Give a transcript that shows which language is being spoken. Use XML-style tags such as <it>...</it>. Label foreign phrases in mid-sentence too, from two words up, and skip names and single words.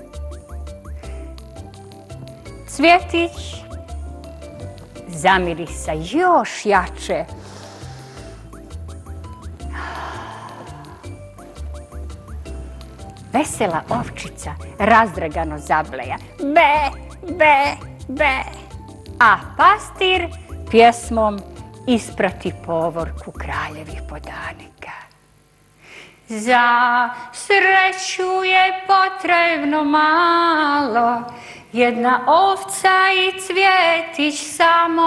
<hr>Cvjetić zamirisa još jače. Vesela ovčica razdragano zableja: be, be, be. A pastir pjesmom isprati povorku kraljevih podanika. Za sreću je potrebno malo, jedna ovca i cvjetić samo.</hr>